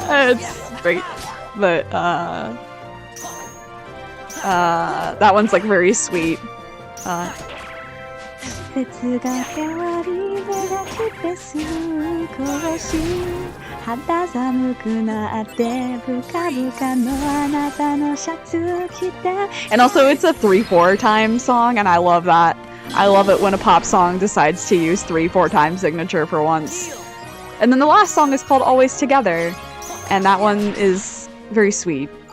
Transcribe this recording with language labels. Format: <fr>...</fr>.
<en>It's great. But, that one's like very sweet.</en> <ja>季節が変わり目が来てすぐ少し肌寒くなってブカブカのあなたのシャツ着て</ja> <en>And also it's a 3/4 time song, and I love that. I love it when a pop song decides to use 3/4 time signature for once. And then the last song is called Always Together, and that one is very sweet.</en>